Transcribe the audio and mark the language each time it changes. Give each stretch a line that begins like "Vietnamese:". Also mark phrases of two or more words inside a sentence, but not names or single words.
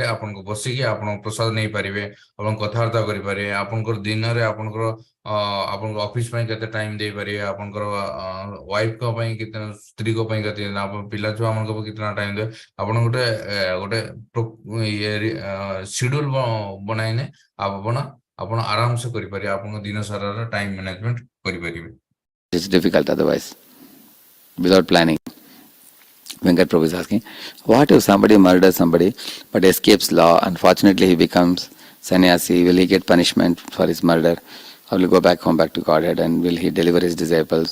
Odia: ଆପଣଙ୍କୁ ବସିକି ଆପଣ ପ୍ରସାଦ ନେଇପାରିବେ, ଆପଣ କଥାବାର୍ତ୍ତା କରିପାରିବେ, ଆପଣଙ୍କର ଦିନରେ ଆପଣଙ୍କର ଆପଣଙ୍କ ଅଫିସ ପାଇଁ କେତେ ଟାଇମ ଦେଇପାରିବେ, ଆପଣଙ୍କର ୱାଇଫଙ୍କ ପାଇଁ କେତେ, ସ୍ତ୍ରୀଙ୍କ ପାଇଁ କେତେ, ଆପଣ ପିଲା ଛୁଆମାନଙ୍କ ପାଇଁ କେତେ ଟାଇମ ଦେବେ, ଆପଣ ଗୋଟେ ସିଡ୍ୟୁଲ ବନାଇନେ ଆପଣ ଆରାମସେ କରିପାରିବେ, ଆପଣଙ୍କ ଦିନ ସାରାର
English: time management
Odia: କରିପାରିବେ।
English: it's difficult otherwise, without planning. Venkat Prabhu is asking, what if somebody murders somebody but escapes law? Unfortunately, he becomes sannyasi. Will he get punishment for his murder? Or will he go back home, back to Godhead? And will he deliver his disciples?